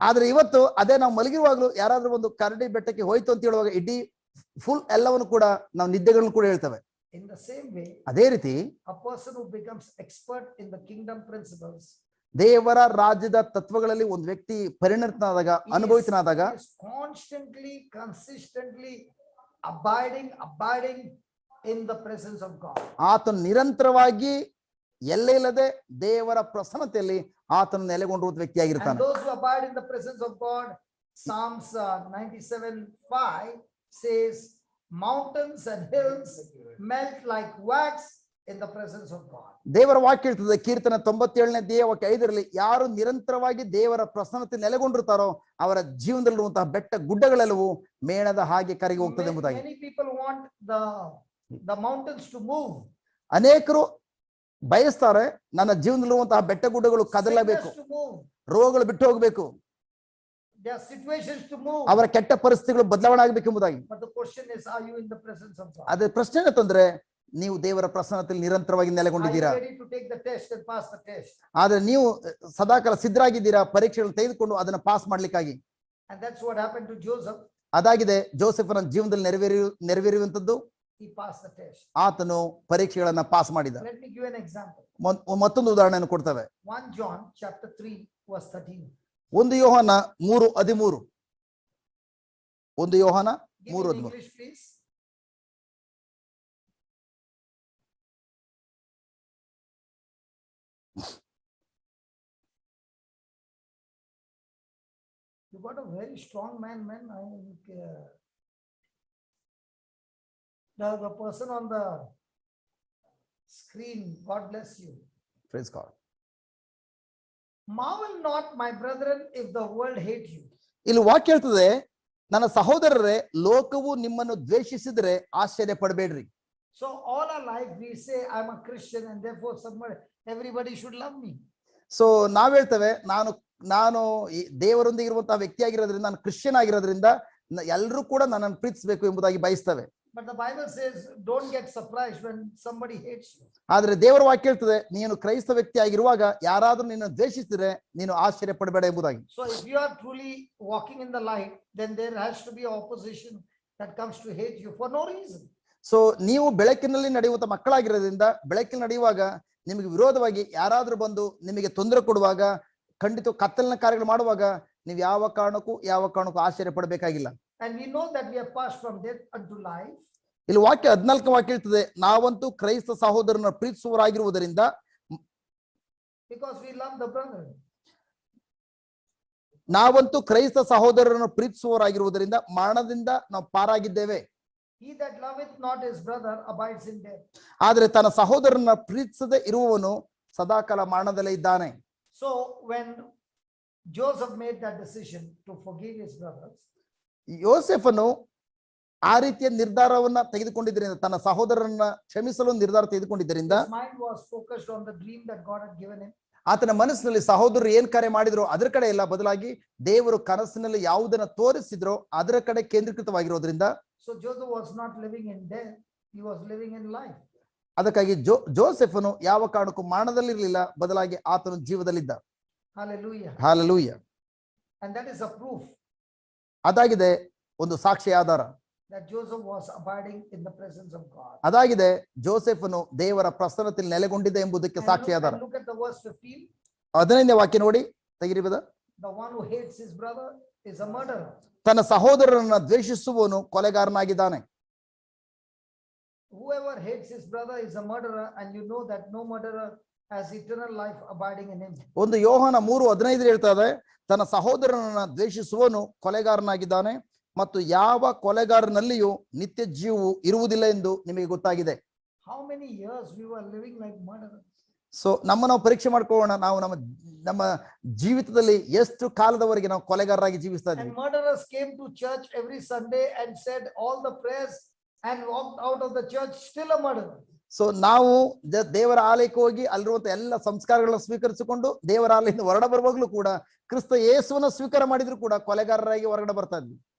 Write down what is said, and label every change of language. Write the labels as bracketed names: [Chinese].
[Kannada] ಆದ್ರೆ ಇವತ್ತು ಅದೇ ನಾವು ಮಲಗಿರುವಾಗಲೂ ಯಾರಾದ್ರೂ ಒಂದು ಕರಡಿ ಬೆಟ್ಟಕ್ಕೆ ಹೋಯ್ತು ಅಂತ ಹೇಳುವಾಗ ಇಡೀ ಫುಲ್ ಎಲ್ಲವನ್ನು ಕೂಡ ನಾವು ನಿದ್ದೆಗಳನ್ನು ಕೂಡ ಹೇಳ್ತೇವೆ. [English] In the same way, [Kannada] ಅದೇ ರೀತಿ [English] a person who becomes expert in the kingdom principles, [Kannada] ದೇವರ ರಾಜ್ಯದ ತತ್ವಗಳಲ್ಲಿ ಒಂದು ವ್ಯಕ್ತಿ ಪರಿಣತನಾದಾಗ, ಅನುಭವಿತನಾದಾಗ, [English] is constantly, consistently abiding in the presence of God. [Kannada] ಆತನು ನಿರಂತರವಾಗಿ ಎಲ್ಲೇ ಇಲ್ಲದೆ ದೇವರ ಪ್ರಸನ್ನತೆಯಲ್ಲಿ ಆತನು ನೆಲೆಗೊಂಡಿರುವ ವ್ಯಕ್ತಿಯಾಗಿರ್ತಾನೆ. [English] And those who abide in the presence of God, Psalms 97:5 says, mountains and hills melt like wax in the presence of God. [Kannada] ದೇವರ ವಾಕ್ಯ ಹೇಳ್ತದೆ, ಕೀರ್ತನ 97ನೇ ದೇವಕ್ಕೆ 5ರಲ್ಲಿ, ಯಾರು ನಿರಂತರವಾಗಿ ದೇವರ ಪ್ರಸನ್ನತೆ ನೆಲೆಗೊಂಡಿರ್ತಾರೋ ಅವರ ಜೀವನದಲ್ಲಿರುವಂತಹ ಬೆಟ್ಟ ಗುಡ್ಡಗಳೆಲ್ಲವೂ ಮೇಣದ ಹಾಗೆ ಕರಗಿ ಹೋಗ್ತದೆ ಎಂಬುದಾಗಿ. [English] Many people want the mountains to move. [Kannada] ಅನೇಕರು ಬಯಸ್ತಾರೆ, ನನ್ನ ಜೀವನದಲ್ಲಿರುವಂತಹ ಬೆಟ್ಟ ಗುಡ್ಡಗಳು ಕದಲಬೇಕು, [English] Sickness to move. [Kannada] ರೋಗಗಳು ಬಿಟ್ಟು ಹೋಗ್ಬೇಕು, [English] There are situations to move. [Kannada] ಅವರ ಕೆಟ್ಟ ಪರಿಸ್ಥಿತಿಗಳು ಬದಲಾವಣೆ ಆಗ್ಬೇಕೆಂಬುದಾಗಿ. [English] But the question is, are you in the presence of God? [Kannada] ಅದೇ ಪ್ರಶ್ನೆ ಏನಂತಂದ್ರೆ, ನೀವು ದೇವರ ಪ್ರಸನ್ನತೆಯಲ್ಲಿ ನಿರಂತರವಾಗಿ [English] Are [Kannada] ನೆಲೆಗೊಂಡಿದ್ದೀರಾ? [English] you ready to take the test and pass the test? [Kannada] ಆದ್ರೆ ನೀವು ಸದಾಕಾಲ ಸಿದ್ಧರಾಗಿದ್ದೀರಾ ಪರೀಕ್ಷೆಗಳನ್ನು ತೆಗೆದುಕೊಂಡು ಅದನ್ನ pass ಮಾಡ್ಲಿಕ್ಕಾಗಿ? [English] And that's what happened to Joseph. [Kannada] ಅದಾಗಿದೆ ಜೋಸೆಫನ ಜೀವನದಲ್ಲಿ ನೆರವೇರುವಂತದ್ದು. [English] He passed the test. [Kannada] ಆತನು ಪರೀಕ್ಷೆಗಳನ್ನ ಪಾಸ್ ಮಾಡಿದ. [English] Let me give an example. [Kannada] ಮತ್ತೊಂದು ಉದಾಹರಣೆಯನ್ನು ಕೊಡ್ತೇವೆ. [English] 1 John chapter 3 verse 13. [Kannada] 1 ಯೋಹಾನ 3:13. 1 ಯೋಹಾನ [English] Give me in [Kannada] 3:13. [English] English, please. You got a very strong man. I think, the person on the screen, God bless you. Praise God. Marvel not, my brethren, if the world hate you. [Kannada] ಇಲ್ಲಿ ವಾಕ್ಯ ಹೇಳ್ತದೆ, ನನ್ನ ಸಹೋದರರೇ, ಲೋಕವು ನಿಮ್ಮನ್ನು ದ್ವೇಷಿಸಿದರೆ ಆಶ್ಚರ್ಯ ಪಡಬೇಡ್ರಿ. [English] So all our life we say, I'm a Christian and therefore everybody should love me. [Kannada] So ನಾವ್ ಹೇಳ್ತೇವೆ, ನಾನು ಈ ದೇವರೊಂದಿಗೆ ಇರುವಂತಹ ವ್ಯಕ್ತಿಯಾಗಿರೋದ್ರಿಂದ, ನಾನು ಕ್ರಿಶ್ಚಿಯನ್ ಆಗಿರೋದ್ರಿಂದ ಎಲ್ಲರೂ ಕೂಡ ನನ್ನನ್ನು ಪ್ರೀತಿಸಬೇಕು ಎಂಬುದಾಗಿ ಬಯಸ್ತೇವೆ. [English] But the Bible says, don't get surprised when somebody hates you. [Kannada] ಆದ್ರೆ ದೇವರ ವಾಕ್ಯ ಹೇಳ್ತದೆ, ನೀನು ಕ್ರೈಸ್ತ ವ್ಯಕ್ತಿ ಆಗಿರುವಾಗ ಯಾರಾದ್ರೂ ನಿನ್ನ ದ್ವೇಷಿಸಿದ್ರೆ ನೀನು ಆಶ್ಚರ್ಯ ಪಡಬೇಡ ಎಂಬುದಾಗಿ. [English] So if you are truly walking in the light, then there has to be opposition that comes to hate you for no reason. [Kannada] So ನೀವು ಬೆಳಕಿನಲ್ಲಿ ನಡೆಯುವಂತ ಮಕ್ಕಳಾಗಿರೋದ್ರಿಂದ, ಬೆಳಕಿನಲ್ಲಿ ನಡೆಯುವಾಗ ನಿಮಗೆ ವಿರೋಧವಾಗಿ ಯಾರಾದ್ರೂ ಬಂದು ನಿಮಗೆ ತೊಂದರೆ ಕೊಡುವಾಗ, ಖಂಡಿತ ಕತ್ತಲಿನ ಕಾರ್ಯಗಳು ಮಾಡುವಾಗ ನೀವು ಯಾವ ಕಾರಣಕ್ಕೂ ಆಶ್ಚರ್ಯ ಪಡಬೇಕಾಗಿಲ್ಲ. [English] And we know that we have passed from death unto life. [Kannada] ಇಲ್ಲಿ ವಾಕ್ಯ 14 ವಾಕ್ಯ ಹೇಳ್ತದೆ, ನಾವಂತೂ ಕ್ರೈಸ್ತ ಸಹೋದರನ ಪ್ರೀತಿಸುವವರಾಗಿರುವುದರಿಂದ, [English] Because we love the brethren. [Kannada] ನಾವಂತೂ ಕ್ರೈಸ್ತ ಸಹೋದರರನ್ನು ಪ್ರೀತಿಸುವವರಾಗಿರುವುದರಿಂದ ಮರಣದಿಂದ ನಾವು ಪಾರಾಗಿದ್ದೇವೆ. [English] He that loveth not his brother abides in death. [Kannada] ಆದ್ರೆ ತನ್ನ ಸಹೋದರನ ಪ್ರೀತಿಸದೆ ಇರುವವನು ಸದಾಕಾಲ ಮರಣದಲ್ಲೇ ಇದ್ದಾನೆ. [English] So when Joseph made that decision to forgive his brothers, [Kannada] ಯೋಸೆಫನು ಆ ರೀತಿಯ ನಿರ್ಧಾರವನ್ನ ತೆಗೆದುಕೊಂಡಿದ್ದರಿಂದ, ತನ್ನ ಸಹೋದರರನ್ನ ಕ್ಷಮಿಸಲು ನಿರ್ಧಾರ ತೆಗೆದುಕೊಂಡಿದ್ದರಿಂದ, [English] his mind was focused on the dream that God had given him. [Kannada] ಆತನ ಮನಸ್ಸಿನಲ್ಲಿ ಸಹೋದರರು ಏನ್ ಕಾರ್ಯ ಮಾಡಿದ್ರು ಅದರ ಕಡೆ ಇಲ್ಲ, ಬದಲಾಗಿ ದೇವರು ಕನಸಿನಲ್ಲಿ ಯಾವುದನ್ನ ತೋರಿಸಿದ್ರೋ ಅದರ ಕಡೆ ಕೇಂದ್ರೀಕೃತವಾಗಿರೋದ್ರಿಂದ, [English] So Joseph was not living in death, he was living in life. [Kannada] ಅದಕ್ಕಾಗಿ ಜೋಸೆಫನು ಯಾವ ಕಾರಣಕ್ಕೂ ಮರಣದಲ್ಲಿರಲಿಲ್ಲ, ಬದಲಾಗಿ ಆತನು ಜೀವದಲ್ಲಿದ್ದ. [English] Hallelujah. Hallelujah. And that is a proof [Kannada] ಅದಾಗಿದೆ ಒಂದು ಸಾಕ್ಷಿ ಆಧಾರ. [English] that Joseph was abiding in the presence of God. [Kannada] ಅದಾಗಿದೆ ಜೋಸೆಫನು ದೇವರ ಪ್ರಸನ್ನತೆಯಲ್ಲಿ ನೆಲೆಗೊಂಡಿದೆ ಎಂಬುದಕ್ಕೆ ಸಾಕ್ಷಿ ಆಧಾರ. [English] Look at the verse 15. [Kannada] 15ನೇ ವಾಕ್ಯ ನೋಡಿ, ತೆಗಿರಿ ಬದ. [English] The one who hates his brother is a murderer. [Kannada] ತನ್ನ ಸಹೋದರನನ್ನ ದ್ವೇಷಿಸುವವನು ಕೊಲೆಗಾರನಾಗಿದ್ದಾನೆ. [English] Whoever hates his brother is a murderer, and you know that no murderer has eternal life abiding in him. [Kannada] ಒಂದು ಯೋಹಾನ 3:15 ಹೇಳ್ತದೆ, ತನ್ನ ಸಹೋದರನನ್ನ ದ್ವೇಷಿಸುವವನು ಕೊಲೆಗಾರನಾಗಿದ್ದಾನೆ ಮತ್ತು ಯಾವ ಕೊಲೆಗಾರನಲ್ಲಿಯೂ ನಿತ್ಯ ಜೀವವು ಇರುವುದಿಲ್ಲ ಎಂದು ನಿಮಗೆ ಗೊತ್ತಾಗಿದೆ. [English] How many years we were living like murderers? [Kannada] So ನಾವು ಪರೀಕ್ಷೆ ಮಾಡ್ಕೊಳ್ಳೋಣ, ನಾವು ನಮ್ಮ ಜೀವಿತದಲ್ಲಿ ಎಷ್ಟು ಕಾಲದವರೆಗೆ ನಾವು ಕೊಲೆಗಾರರಾಗಿ ಜೀವಿಸ್ತಾ ಇದ್ದೀವಿ. [English] And murderers came to church every Sunday and said all the prayers and walked out of the church still a murderer. [Kannada] So ನಾವು ದೇವರ ಆಲಯಕ್ಕೆ ಹೋಗಿ ಅಲ್ಲಿರುವಂತ ಎಲ್ಲ ಸಂಸ್ಕಾರಗಳನ್ನ ಸ್ವೀಕರಿಸಿಕೊಂಡು ದೇವರ ಆಲಯದಿಂದ ಹೊರಗಡೆ ಬರುವಾಗ್ಲೂ ಕೂಡ ಕ್ರಿಸ್ತ ಯೇಸುವನ್ನ ಸ್ವೀಕಾರ ಮಾಡಿದ್ರು ಕೂಡ ಕೊಲೆಗಾರರಾಗಿ ಹೊರಗಡೆ ಬರ್ತಾ ಇದ್ವಿ.